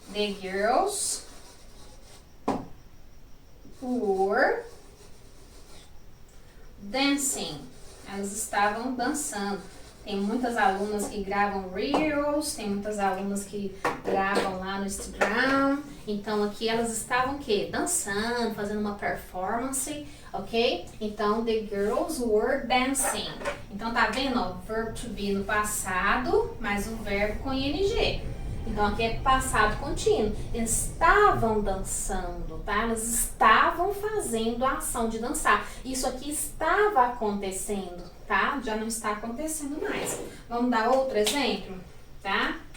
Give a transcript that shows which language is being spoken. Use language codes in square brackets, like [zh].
[en] The girls were dancing. [pt] Elas estavam dançando. Tem muitas alunas que gravam Reels, tem muitas alunas que gravam lá no Instagram. Então, aqui elas estavam o quê? Dançando, fazendo uma performance, ok? [en] Então, the girls were dancing. [pt] Então, tá vendo, ó? Verb to be no passado, mais o verbo com ing. Então, aqui é passado contínuo. Eles estavam dançando, tá? Elas estavam fazendo a ação de dançar. Isso aqui estava acontecendo, tá? Já não está acontecendo mais. Vamos dar outro exemplo, tá?